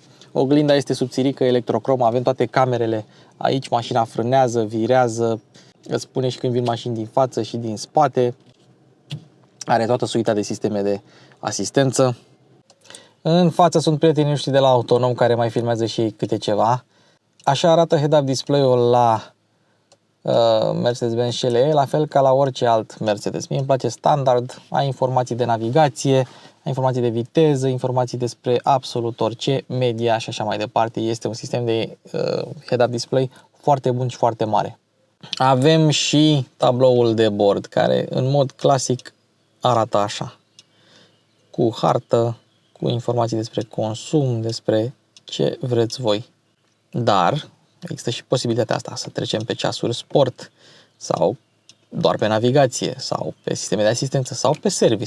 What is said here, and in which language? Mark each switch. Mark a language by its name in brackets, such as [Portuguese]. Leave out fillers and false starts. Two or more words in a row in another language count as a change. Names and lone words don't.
[Romanian] Oglinda este subțirică, electrocromă, avem toate camerele aici, mașina frânează, virează, îți spune și când vin mașini din față și din spate. Are toată suita de sisteme de asistență. În față sunt prietenii noștri de la Autonom care mai filmează și ei câte ceva. Așa arată [English] head-up display- [Romanian] ul la Mercedes-Benz CLE, la fel ca la orice alt Mercedes. Mie îmi place standard, ai informații de navigație, ai informații de viteză, informații despre absolut orice, media și așa mai departe. Este un sistem de [English] head-up display [Romanian] foarte bun și foarte mare. Avem și tabloul de bord, care în mod clasic arată așa, cu hartă, cu informații despre consum, despre ce vreți voi. Dar există și posibilitatea asta, să trecem pe ceasuri sport sau doar pe navigație sau pe sisteme de asistență sau pe service.